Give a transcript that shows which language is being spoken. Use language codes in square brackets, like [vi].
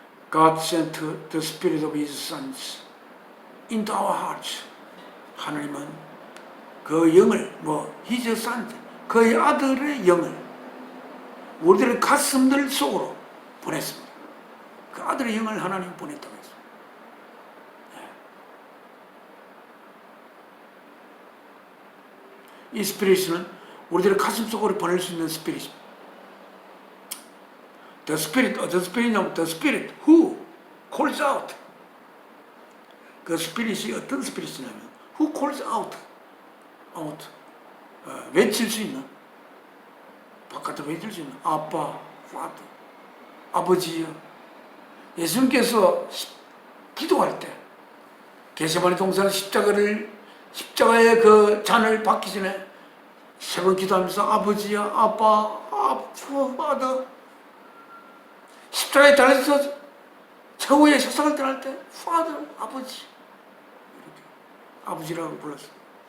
[en] God sent the Spirit of His sons into our hearts. [ko] 하나님은 그 영을, [en] His sons, [ko] 그의 아들의 영을 우리들의 가슴들 속으로 보냈습니다. 그 아들의 영을 하나님 보냈다고 했습니다. 이 스피릿은 우리들의 가슴 속으로 보낼 수 있는 스피릿입니다. [en] The Spirit who calls out. [ko] 그 스피릿이 어떤 스피릿이냐면 [en] who calls out. [ko] 외칠 수 있는, 바깥으로 외칠 수 있는 아빠, Father, 아버지요. 예수님께서 기도할 때 겟세마네 동산 십자가의 그 잔을 받기 전에 세 번 기도하면서 아버지야, 아빠, Father, 십자가에 달려서 최후의 세상을 떠날 때 Father, 아버지, 이렇게 아버지라고 불렀어요.